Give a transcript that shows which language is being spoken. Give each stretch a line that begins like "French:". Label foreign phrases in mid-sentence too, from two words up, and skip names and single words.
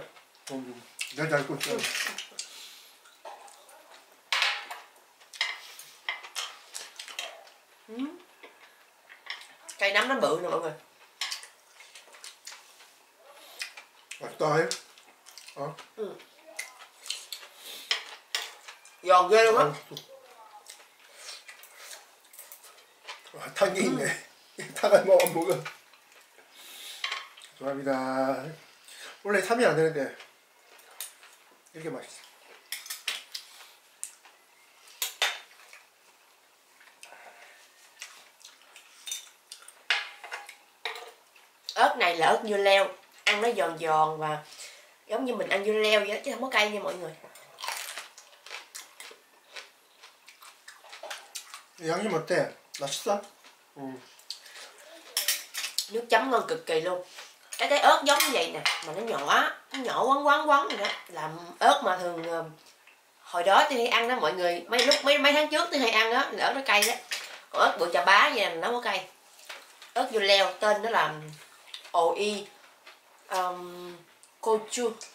Korean: 내가 잘 구웠어.
Vietnamese: Cây nấm nó bự nè mọi người.
Korean: 맛있다. 해? 어?
Vietnamese: Giòn ghê luôn á.
Korean: 탄게 있네. 탄을 먹어. 좋아합니다. 원래 3이 안 되는데 이렇게 맛있어.
Vietnamese: Ớt này là ớt dưa leo, ăn nó giòn giòn và giống như mình ăn dưa leo vậy đó, chứ không có cay nha mọi người.
Korean: 양념 어때? 맛있어?
Vietnamese: Nước chấm ngon cực kỳ luôn. Cái ớt giống như vậy nè, mà nó nhỏ quấn quấn vậy đó. Làm ớt mà thường hồi đó tôi hay ăn đó mọi người, mấy tháng trước tôi hay ăn đó là ớt nó cay đó. Còn ớt bự chà bá vậy là nó có cay. Ớt dưa leo tên nó là
Korean: 오이 고추.